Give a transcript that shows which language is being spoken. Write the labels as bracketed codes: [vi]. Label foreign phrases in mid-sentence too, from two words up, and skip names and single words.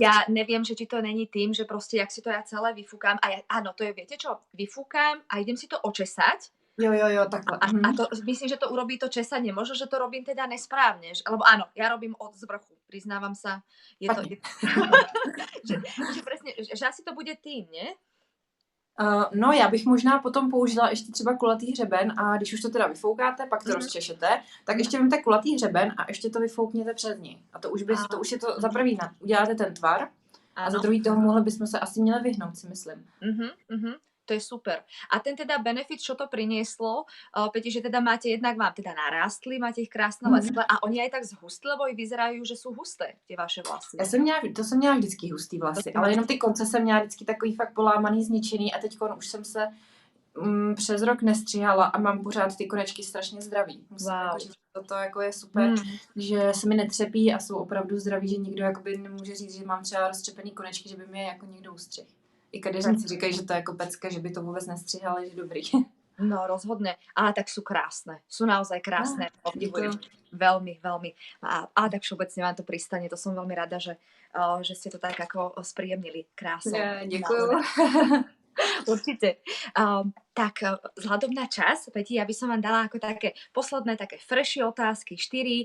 [sk] Ja neviem, že či to není tým, že proste, jak si to ja celé vyfúkam, a áno, to je, viete čo, vyfúkam a idem si to očesať. [cs] Jo, takhle. [sk] A to, myslím, že to urobí to česanie. Možno, že to robím teda nesprávne, lebo áno, ja robím od zvrchu, priznávam sa. Že presne, že asi to bude tým, nie? [cs] No, já bych možná potom použila ještě třeba kulatý hřeben a když už to teda vyfoukáte, pak to rozčešete, tak ještě vemte kulatý hřeben a ještě to vyfoukněte přes ní. A to už je to za prvý, uděláte ten tvar A za Áno. druhý tomuhle bychom se asi měli vyhnout, si myslím. [sk] To je super. A ten teda benefit, čo to prinieslo, Peti, že teda máte, jednak vám teda narástli, máte ich krásne lesklé a oni aj tak zhustli, lebo i vyzerajú, že sú husté, tie vaše vlasy. [cs] To jsem měla vždycky hustý vlasy, ale jenom ty konce jsem měla vždycky takový fakt polámaný, zničený a teď už jsem se přes rok nestříhala a mám pořád ty konečky strašně zdraví. Musím jako říct, toto jako je super, že se mi netřepí a jsou opravdu zdraví, že nikdo jakoby nemůže říct, že mám třeba roztřepený konečky, že by mi je jako někdo ustřih. I kadeřníci říkají, že to je jako pecka, že by to vůbec nestříhali, že dobrý. [sk] No rozhodne, ale tak sú krásne. Sú naozaj krásne. Obdivujem. Veľmi, veľmi. Ale tak všeobecne vám to pristane. To som veľmi rada, že ste to tak ako spríjemnili krásou. Děkuju. Určite. Tak vzhľadom na čas, Peti, ja by som vám dala ako také posledné, také frešie otázky, 4.